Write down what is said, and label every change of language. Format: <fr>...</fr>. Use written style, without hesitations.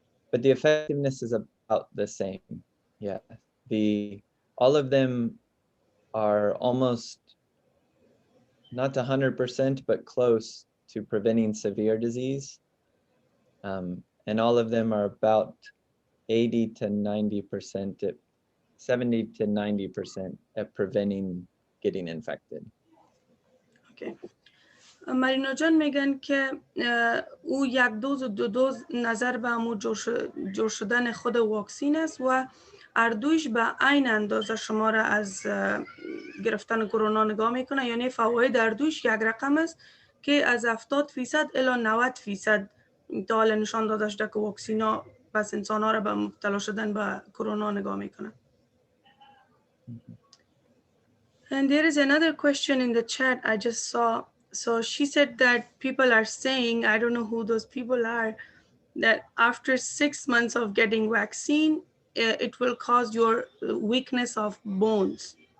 <en>But the effectiveness is about the same. Yeah. All of them are almost not 100%, but close to preventing severe disease. And all of them are about 80 to 90%, 70 to 90% at preventing getting infected. Okay.</en> <fa>مارینو جان میگن که او 1 دوز و 2 دوز نظر به همون جور شدن خود واکسین است و اردویش به عین اندازه شما را از گرفتن کرونا نگاه میکنه، یعنی فواید اردویش یک رقم است که از 70% الی 90% تا حالا نشان داده شده که واکسینا بس انسان ها را به مبتلا شدن به کرونا نگاه میکنه.</fa> <en>And there is another question in the chat I just saw. So she said that people are saying, I don't know who those people are, that after 6 months of getting vaccine, it will cause your weakness of bones.</en>